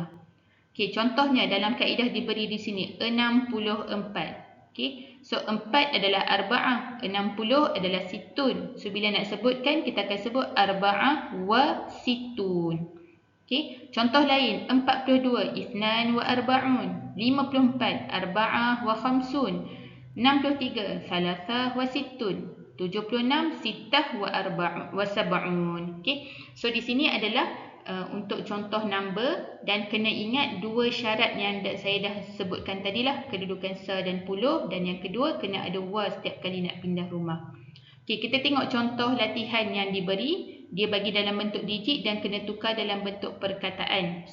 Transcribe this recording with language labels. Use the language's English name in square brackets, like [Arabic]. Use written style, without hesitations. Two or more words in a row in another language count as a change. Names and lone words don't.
[Malay] Okey, contohnya dalam kaedah diberi di sini 64. Okey, so 4 adalah arba'ah, 60 adalah situn. So bila nak sebutkan kita akan sebut [Arabic] أربعة وستون. [Malay] Okey, contoh lain 42, [Arabic] اثنان وأربعون. 54, أربعة وخمسون. 63, ثلاثة وستون. 76, ستة وأربعون وسبعون. [Malay] Okey, so di sini adalah untuk contoh number, dan kena ingat dua syarat yang saya dah sebutkan tadilah, kedudukan sa dan puluh, dan yang kedua kena ada wa setiap kali nak pindah rumah. Okey, kita tengok contoh latihan yang diberi. Dia bagi dalam bentuk digit dan kena tukar dalam bentuk perkataan.